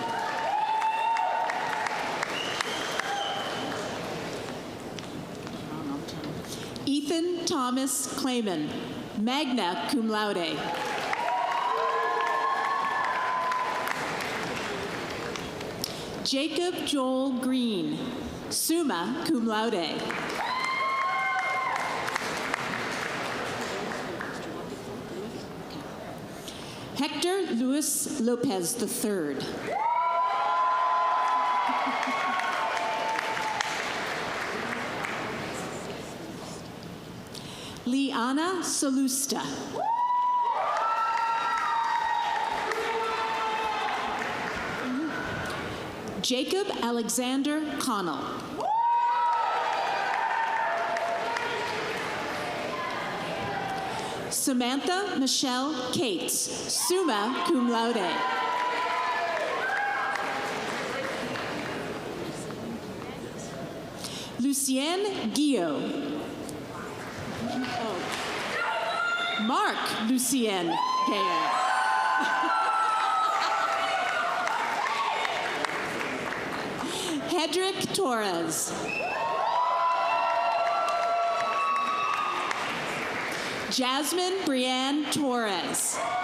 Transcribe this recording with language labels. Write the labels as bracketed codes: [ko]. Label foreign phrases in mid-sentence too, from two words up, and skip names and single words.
[en] Ethan Thomas Clayman, [la] magna cum laude. [en] Jacob Joel Green, [la] summa cum laude. [en] Hector Luis Lopez III. Liana Salusta. Jacob Alexander Connell. Samantha Michelle Cates, [la] summa cum laude. [en] Lucienne Guillot. Mark Lucien Guillot. Hedrick Torres. Jasmine Brianne Torres.